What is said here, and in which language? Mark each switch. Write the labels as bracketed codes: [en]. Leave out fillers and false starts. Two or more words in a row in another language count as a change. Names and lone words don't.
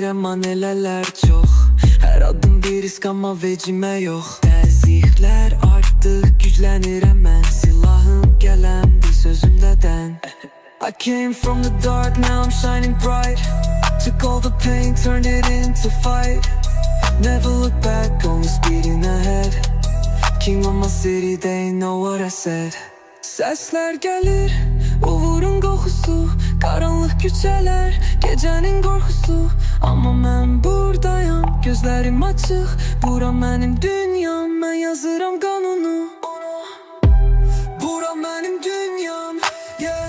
[tr] emaneler çok. Her adım bir risk ama vecime yok. [az] Təzyiqlər artıq güclənir [tr] hemen. [az] Silahım gələmdi sözümdən. [en] I came from the dark, now I'm shining bright. Took all the pain, turned it into fight. Never look back, only speeding ahead. King of my city, they know what I said. [tr] Sesler gelir, [az] uğurun qoxusu. Qaranlıq küçələr, gecənin qorxusu. Amma mən buradayam, gözlərim açıq. Bura mənim dünyam, mən yazıram qanunu. Bura mənim dünyam, yeah.